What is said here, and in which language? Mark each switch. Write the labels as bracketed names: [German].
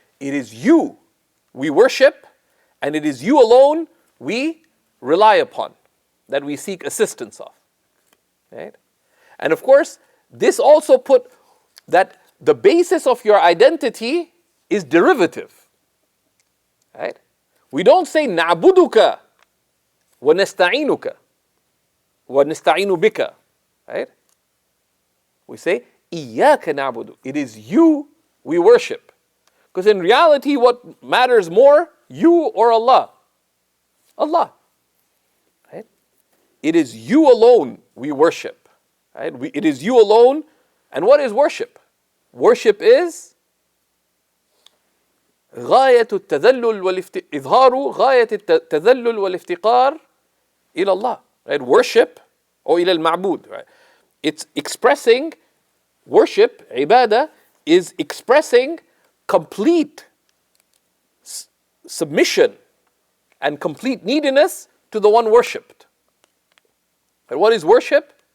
[English] It is you we worship, and it is you alone we rely upon, that we seek assistance of. Right? And of course, this also put that the basis of your identity is derivative. Right? We don't say [Arabic] نَعْبُدُكَ وَنَسْتَعِينُكَ وَنَسْتَعِينُ بِكَ. [English] Right? We say [Arabic] إِيَّاكَ نَعْبُدُ. [English] It is you we worship. Because in reality, what matters more, you or Allah? Allah. Right? It is you alone we worship. Right? It is you alone. And what is worship? Worship is [Arabic] غاية التذلل إظهار غاية التذلل والافتقار إلى الله. [English] Right? Worship, or [Arabic] إلى المعبود. [English] Right? It's expressing, worship, ibadah, is expressing complete submission and complete neediness to the one worshipped. And what is worship?